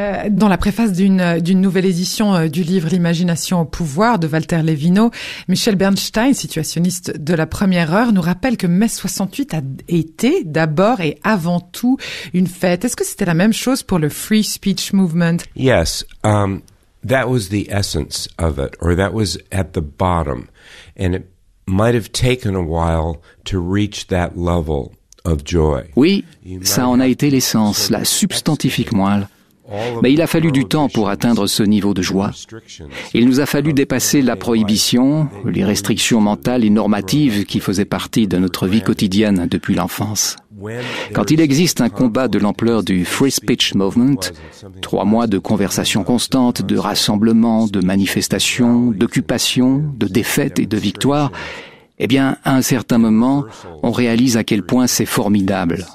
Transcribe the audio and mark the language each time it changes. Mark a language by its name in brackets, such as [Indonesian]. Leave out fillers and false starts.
[French] Dans la préface d'une nouvelle édition du livre L'imagination au pouvoir de Walter Levino, Michel Bernstein, situationniste de la première heure, nous rappelle que mai 68 a été d'abord et avant tout une fête. Est-ce que c'était la même chose pour le Free Speech Movement? [English] Yes, that was the essence of it, or that was at the bottom, and it might have taken a while to reach that level of joy. [French] Oui, ça en a été l'essence, la substantifique moelle. Mais il a fallu du temps pour atteindre ce niveau de joie. Il nous a fallu dépasser la prohibition, les restrictions mentales et normatives qui faisaient partie de notre vie quotidienne depuis l'enfance. Quand il existe un combat de l'ampleur du Free Speech Movement, 3 mois de conversations constantes, de rassemblements, de manifestations, d'occupations, de défaites et de victoires, eh bien, à un certain moment, on réalise à quel point c'est formidable.